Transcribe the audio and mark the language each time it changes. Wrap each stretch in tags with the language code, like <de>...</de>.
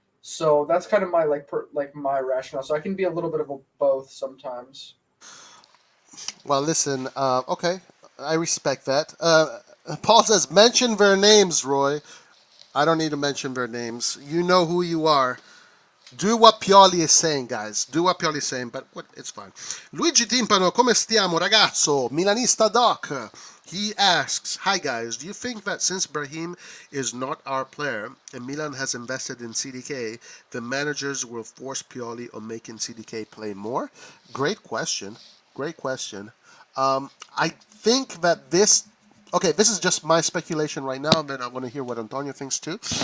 <en>So that's kind of my like my rationale. So I can be a little bit of a both sometimes. Well, listen. Okay, I respect that. Paul says mention their names, Roy. I don't need to mention their names. You know who you are. Do what Pioli is saying, guys. Do what Pioli is saying, but it's fine.</en> <it>Luigi Timpano, come stiamo, ragazzo? Milanista Doc.</it> <en>He asks, hi guys, do you think that since Brahim is not our player and Milan has invested in CDK, the managers will force Pioli on making CDK play more? Great question. Great question. I think that this. Okay, this is just my speculation right now, and then I want to hear what Antonio thinks too.</en>